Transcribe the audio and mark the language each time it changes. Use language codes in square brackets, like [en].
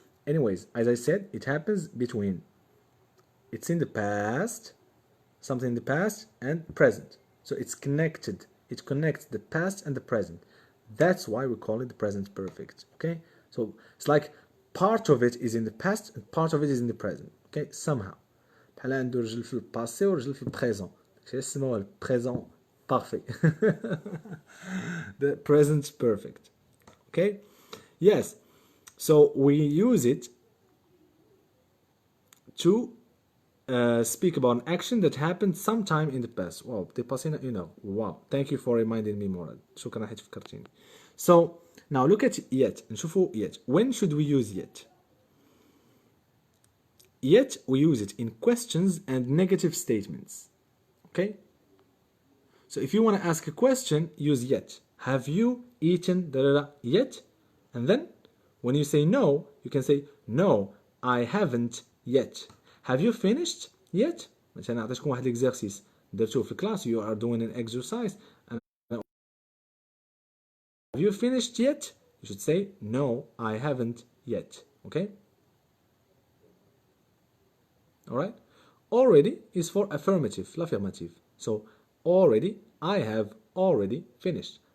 [en] Anyways, as I said, it happens between it's in the past, something in the past and present. So it's connected. It connects the past and the present. That's why we call it the present perfect. Okay? So it's like part of it is in the past and part of it is in the present. Okay? Somehow. [ar] بحال عنده رجل في الباسي ورجل في البريزون. اسمه البريزون parfait. [en] The present perfect. Okay? Yes. So we use it to speak about an action that happened sometime in the past. Wow, dépassé, you know. Wow, thank you for reminding me, Morad. [ar] شكرا حيت فكرتيني. [en] So now look at yet. [ar] نشوفوا [en] yet. When should we use yet? Yet we use it in questions and negative statements. Okay? So if you want to ask a question, use yet. Have you eaten yet? And then when you say no, you can say no, I haven't yet. Have you finished yet? [ar] مثلا نعطيكم واحد الاكزرسيس درتوه في الكلاس. [en] You are doing an exercise. And have you finished yet? You should say no, I haven't yet. Okay? Alright? Already is for affirmative, l'affirmative. So already, I have already finished.